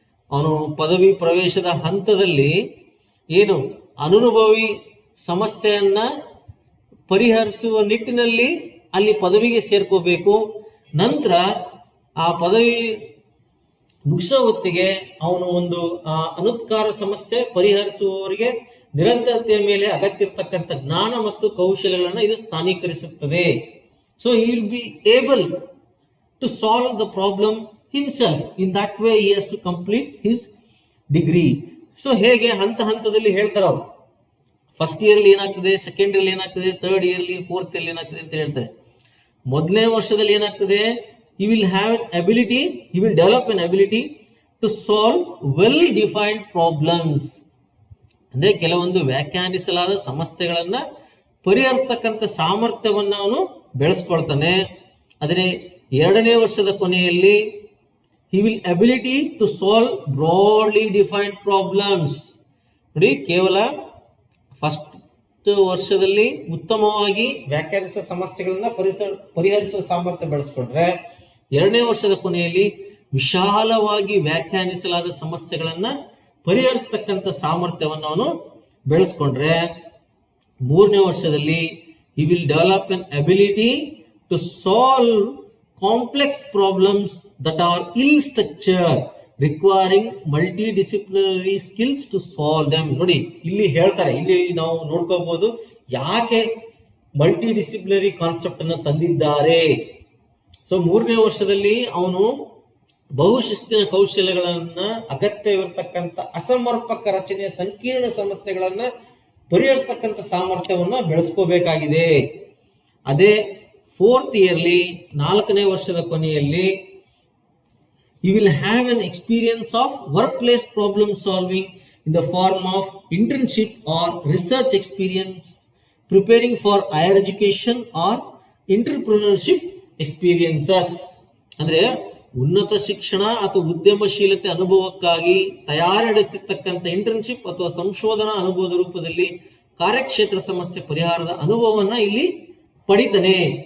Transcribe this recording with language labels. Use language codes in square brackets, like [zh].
[kn] ಅವನು ಪದವಿ ಪ್ರವೇಶದ ಹಂತದಲ್ಲಿ ಏನು ಅನನುಭವಿ ಸಮಸ್ಯೆಯನ್ನ ಪರಿಹರಿಸುವ ನಿಟ್ಟಿನಲ್ಲಿ ಅಲ್ಲಿ ಪದವಿಗೆ ಸೇರ್ಕೋಬೇಕು. ನಂತರ ಆ ಪದವಿ ಮುಗಿಸೋ ಹೊತ್ತಿಗೆ ಅವನು ಒಂದು ಅನುತ್ಕಾರ ಸಮಸ್ಯೆ ಪರಿಹರಿಸುವವರಿಗೆ ನಿರಂತರತೆಯ ಮೇಲೆ ಅಗತ್ಯ ಇರತಕ್ಕಂಥ ಜ್ಞಾನ ಮತ್ತು ಕೌಶಲ್ಯಗಳನ್ನು ಇದು ಸ್ಥಾನೀಕರಿಸುತ್ತದೆ. [en] So he will be able to solve the problem himself. In that way he has to complete his degree. [kn] So ಹೇಗೆ ಹಂತ ಹಂತದಲ್ಲಿ ಹೇಳ್ತಾರೆ ಅವರು. ಫಸ್ಟ್ ಇಯರ್ಲಿ ಏನಾಗ್ತದೆ, ಸೆಕೆಂಡ್ ಇಯರ್ಲಿ ಏನಾಗ್ತದೆ, ಥರ್ಡ್ ಇಯರ್ಲಿ, ಫೋರ್ತ್ ಇಯರ್ಲಿ ಏನಾಗ್ತದೆ ಅಂತ ಹೇಳ್ತಾರೆ. ಮೊದಲನೇ ವರ್ಷದಲ್ಲಿ ಏನಾಗ್ತದೆ, [en] he will develop an ability to solve well defined problems. [kn] ಅಂದ್ರೆ ಕೆಲವೊಂದು ವ್ಯಾಖ್ಯಾನಿಸಲಾದ ಸಮಸ್ಯೆಗಳನ್ನ ಪರಿಹರಿಸತಕ್ಕಂಥ ಸಾಮರ್ಥ್ಯವನ್ನ ಅವನು ಬೆಳೆಸ್ಕೊಳ್ತಾನೆ. ಆದರೆ ಎರಡನೇ ವರ್ಷದ ಕೊನೆಯಲ್ಲಿ [en] he will ability to solve broadly defined problems. [kn] ನೋಡಿ, ಕೇವಲ ಫಸ್ಟ್ ವರ್ಷದಲ್ಲಿ ಉತ್ತಮವಾಗಿ ವ್ಯಾಖ್ಯಾನಿಸುವ ಸಮಸ್ಯೆಗಳನ್ನ ಪರಿಹರಿಸುವ ಸಾಮರ್ಥ್ಯ ಬೆಳೆಸ್ಕೊಂಡ್ರೆ, ಎರಡನೇ ವರ್ಷದ ಕೊನೆಯಲ್ಲಿ ವಿಶಾಲವಾಗಿ ವ್ಯಾಖ್ಯಾನಿಸಲಾದ ಸಮಸ್ಯೆಗಳನ್ನ ಪರಿಹರಿಸತಕ್ಕಂಥ ಸಾಮರ್ಥ್ಯವನ್ನು ಅವನು ಬೆಳೆಸ್ಕೊಂಡ್ರೆ, ಮೂರನೇ ವರ್ಷದಲ್ಲಿ [en] he will develop an ability to solve complex problems that are ill structured, requiring multidisciplinary skills to solve them. [kn] ನೋಡಿ, ಇಲ್ಲಿ ಹೇಳ್ತಾರೆ, ಇಲ್ಲಿ ನಾವು ನೋಡ್ಕೋಬಹುದು ಯಾಕೆ ಮಲ್ಟಿಡಿಸಿಪ್ಲಿನರಿ ಕಾನ್ಸೆಪ್ಟ್ ಅನ್ನು ತಂದಿದ್ದಾರೆ. ಸೊ ಮೂರನೇ ವರ್ಷದಲ್ಲಿ ಅವನು ಬಹುಶಿಸ್ತಿನ ಕೌಶಲ್ಯಗಳನ್ನ, ಅಗತ್ಯವಿರತಕ್ಕಂಥ ಅಸಮರ್ಪಕ ರಚನೆಯ ಸಂಕೀರ್ಣ ಸಮಸ್ಯೆಗಳನ್ನ ಪರಿಹರಿಸತಕ್ಕಂಥ ಸಾಮರ್ಥ್ಯವನ್ನ ಬೆಳೆಸ್ಕೋಬೇಕಾಗಿದೆ. ಅದೇ ಫೋರ್ತ್ ಇಯರ್ಲಿ, ನಾಲ್ಕನೇ ವರ್ಷದ ಕೊನೆಯಲ್ಲಿ [en] you will have an experience of workplace problem solving in the form of internship or research experience, preparing for higher education or entrepreneurship [kn] experiences ಅಂದ್ರೆ ಉನ್ನತ ಶಿಕ್ಷಣ ಅಥವಾ ಉದ್ಯಮಶೀಲತೆ ಅನುಭವಕ್ಕಾಗಿ ತಯಾರಿಸಿರ್ತಕ್ಕಂಥ ಇಂಟರ್ನ್ಶಿಪ್ ಅಥವಾ ಸಂಶೋಧನಾ ಅನುಭವದ ರೂಪದಲ್ಲಿ ಕಾರ್ಯಕ್ಷೇತ್ರ ಸಮಸ್ಯೆ ಪರಿಹಾರದ ಅನುಭವವನ್ನ ಇಲ್ಲಿ ಪಡಿತಾನೆ.